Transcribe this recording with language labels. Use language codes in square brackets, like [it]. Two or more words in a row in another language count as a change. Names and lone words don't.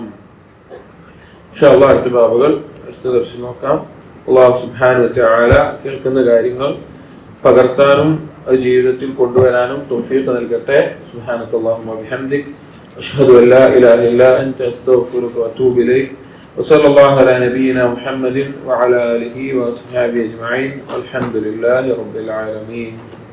[ar] إن شاء الله [ml] അടുത്ത ബാബുകൾ അടുത്ത ദർശനം നോക്കാം. [ar] الله سبحانه وتعالى [ml] കേൾക്കുന്ന കാര്യങ്ങൾ പകർത്താനും അത് ജീവിതത്തിൽ കൊണ്ടുവരാനും തൗഫീഖ് നൽകട്ടെ. [ar] سبحانك اللهم وبحمدك أشهد أن لا إله إلا أنت أستغفرك وأتوب إليك. وصلى الله على نبينا محمد وعلى آله وأصحابه أجمعين والحمد لله رب العالمين.